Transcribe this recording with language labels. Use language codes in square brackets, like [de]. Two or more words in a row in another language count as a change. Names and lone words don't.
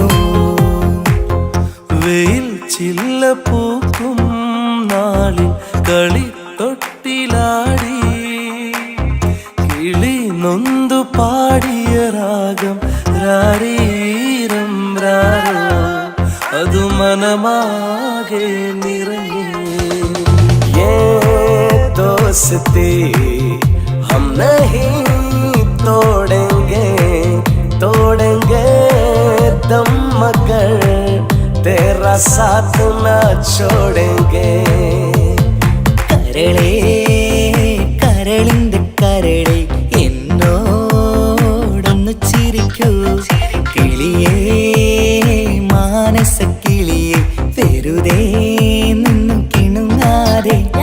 [ml] വെയിൽ ചില്ല പൂക്കും നാളിൽ കളി തൊട്ടിലാടി കിളി നൊന്തു പാടിയ രാഗം രാരീരം രാരോ അതു മനമാകെ നിറഞ്ഞേ. [hi] दोस्ती हम नहीं तोड़ेंगे दम मगर तेरा साथ ना छोड़ेंगे. [ml] കരളേ കരളിന്റെ കരളെ എന്നോടൊന്ന് ചിരിക്കൂ. കിളിയേ മാനസ കിളിയെ വെറുതെ നിന്നു കിണുങ്ങാതെ.